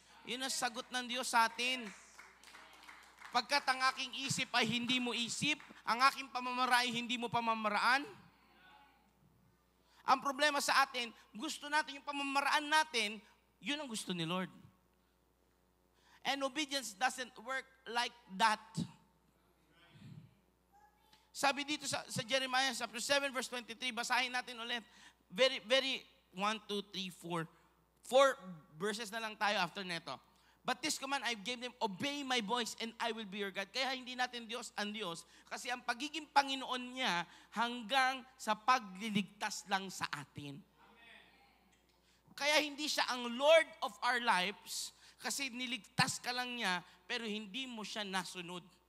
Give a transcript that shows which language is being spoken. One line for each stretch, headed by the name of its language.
Filipino: Yun ang sagot ng Diyos sa atin. Pagkat ang aking isip ay hindi mo isip, ang aking pamamaraan ay hindi mo pamamaraan. Ang problema sa atin, gusto natin yung pamamaraan natin, yun ang gusto ni Lord.
English: And obedience doesn't work like that.
Filipino: Sabi dito sa Jeremiah chapter 7 verse 23, basahin natin ulit. Very 1, 2, 3, 4. 4 verses na lang tayo after neto.
English: But this command I gave them, obey my voice and I will be your God.
Filipino: Kaya hindi natin Diyos ang Diyos kasi ang pagiging Panginoon niya hanggang sa pagliligtas lang sa atin. Kaya hindi siya ang
English: Lord of our lives
Filipino: kasi niligtas ka lang niya pero hindi mo siya nasunod.